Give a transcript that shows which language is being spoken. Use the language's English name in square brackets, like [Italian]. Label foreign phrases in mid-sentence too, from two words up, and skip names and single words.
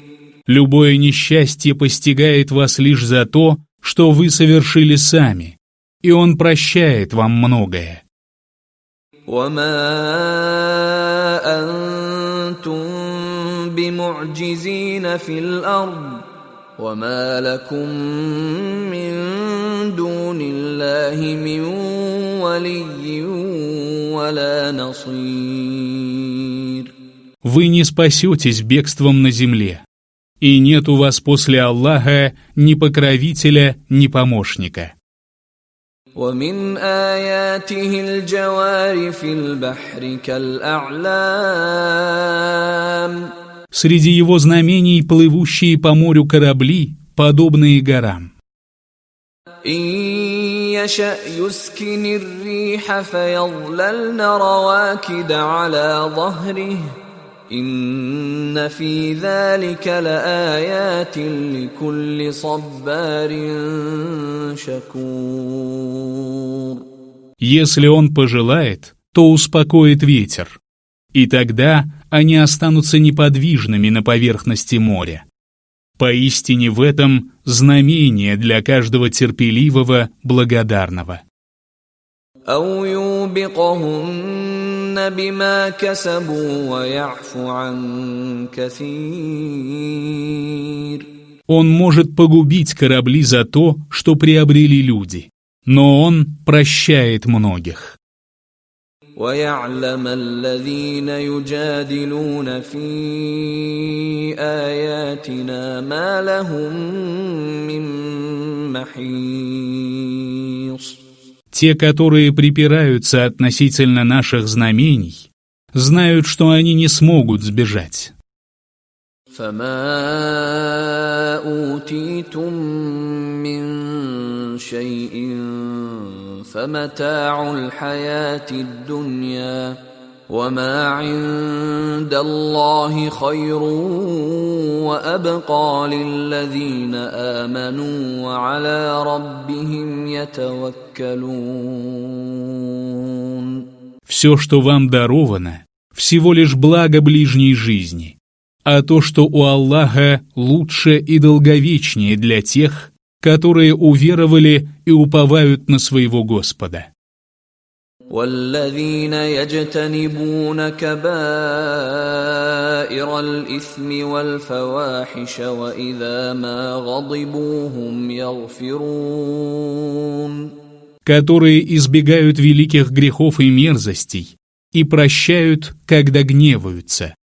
[Russian] Любое несчастье постигает вас лишь за то, что вы совершили сами, и Он прощает вам многое. [Arabic] وما أنتم بمعجزين في الأرض وما لكم من دون الله من ولي ولا نصير. [Russian] Вы не спасетесь бегством на земле, и нет у вас после Аллаха ни покровителя, ни помощника. [Arabic] ومن آياته الجوار في البحر كالأعلام. [Russian] Среди его знамений плывущие по морю корабли, подобные горам. [Arabic] إن يشأ يسكن الريح فيظللن رواكد على ظهره إن في ذلك لآيات لكل صبار شكور. [Russian] Если он пожелает, то успокоит ветер, и тогда они останутся неподвижными на поверхности моря. Поистине в этом знамение для каждого терпеливого, благодарного. [Arabic] أو يوبقهن بما كسبوا ويعفو عن كثير. [Russian] Он может погубить корабли за то, что приобрели люди, но он прощает многих. [Arabic] ويعلم الذين يجادلون في آياتنا ما لهم من محيص. [Russian] Те, которые припираются относительно наших знамений, знают, что они не смогут сбежать. [Arabic] فما أوتيتم من شيء فمتاع الحياة الدنيا وما عند الله خير وأبقى للذين آمنوا وعلى ربهم يتوكلون. [Russian] Все, что вам даровано, всего лишь благо ближней жизни, а то, что у Аллаха лучше и долговечнее для тех, которые уверовали и уповают на своего Господа. [Arabic] والذين يجتنبون كبائر الإثم والفواحش وإذا ما غضبوا هم يغفرون. [Russian] Которые избегают великих грехов и мерзостей и прощают, когда гневаются.